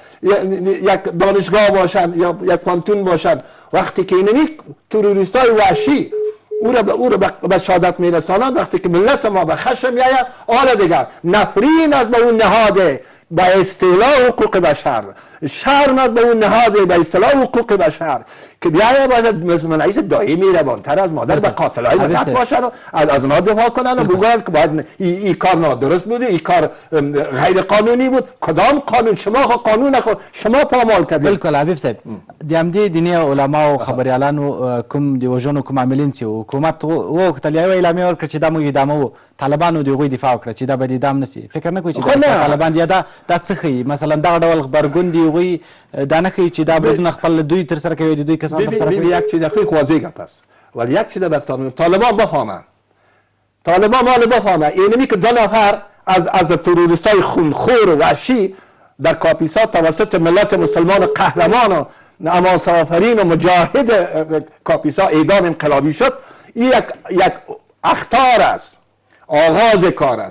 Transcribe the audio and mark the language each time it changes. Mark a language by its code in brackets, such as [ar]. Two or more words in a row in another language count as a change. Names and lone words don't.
[fa] یک دانشگاه باشن یا یک پانتون باشن، وقتی که اینمی تروریستای وحشی او را به شهادت میرسانند، وقتی که ملت ما به خشم میآید، حالا دیگر نفرین از به اون نهاد به اصطلاح حقوق بشر، شرم از به اون نهاد به اصطلاح حقوق بشر که بیاید باید مثل رئیس دائمی مهربانتر از مادر به قاتلای ملت باشن و از اونها دفاع کنن و بگوین که باید این کار نادرست بوده، این کار غیر قانونی بود. کدام قانون؟ شما قانون نخود، شما پامال کردید. [ps] بالکل حبیب صاحب، د همدې دیني علما او خبريالانو کوم د وژنو کوم عاملین چې حکومت وغوښتل یوه اعلامیه ورکړه چې دا موږ ادامه و، طالبانو د هغوی دفاع وکړه چې دا به اعدام نه سي. فکر نه کوئ چې طالبان یا دا څه ښیي؟ مثلا دغه ډول غبرګون د هغوی دا نه ښیي چې دا بریدونه خپل دوی ترسره کوي، د دوی کسان ترسره کوي؟ [fa] یک چیز خیلی واضحه پس، ولی یک چیز به طالبان بفهمن، طالبان مال بفهمن اینمی که 2 نفر از تروریستای خونخور و وحشی در کاپیسا توسط ملت مسلمان قهرمان و حماس آفرین و مجاهد کاپیسا اعدام انقلابی شد، این یک اخطار است، آغاز کار است.